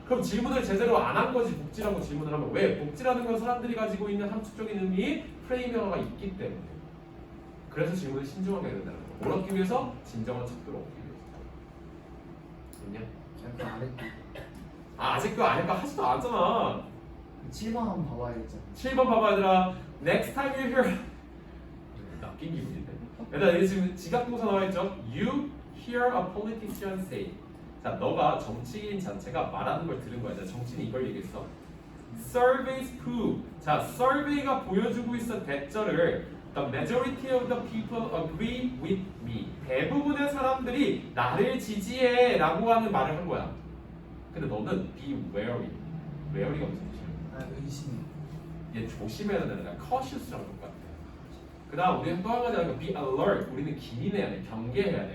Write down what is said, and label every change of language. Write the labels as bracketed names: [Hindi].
[Korean] 그럼 질문을 제대로 안 한 거지. 복지라고 질문을 하면 왜? 복지라는 건 사람들이 가지고 있는 함축적인 의미 프레임어가 있기 때문에. 그래서 질문을 신중하게 해야 된다는 거. 뭘 얻기 위해서? 진정한 척도를 얻기 위해서. 됐냐? 약간 안 했고 아직도 안 했다 하지도 않았잖아. 7번 한번 봐봐야겠죠 7번 봐봐 얘들아. [English] Next time you hear [Korean] 낚인 기분인데. 얘들아 여기 지금 지각동사 나와있죠? [English] You hear a politician say. [Korean] 자 너가 정치인 자체가 말하는 걸 들은 거야. 정치인이 이걸 얘기했어. [English] Surveys prove. [Korean] 자 survey가 보여주고 있어 대절을 [English] The majority of the people agree with me. [Korean] 대부분의 사람들이 나를 지지해 라고 하는 말을 한 거야. 근데 너는 [English] be wary. [Korean] wary가 무슨 뜻이야? 의심해 얘 조심해야 되는 거야. cautious랑 똑같아. 그 다음 우리가 또 한 가지 하는 거 [English] be alert. [Korean] 우리는 기민해야 돼. 경계해야 돼.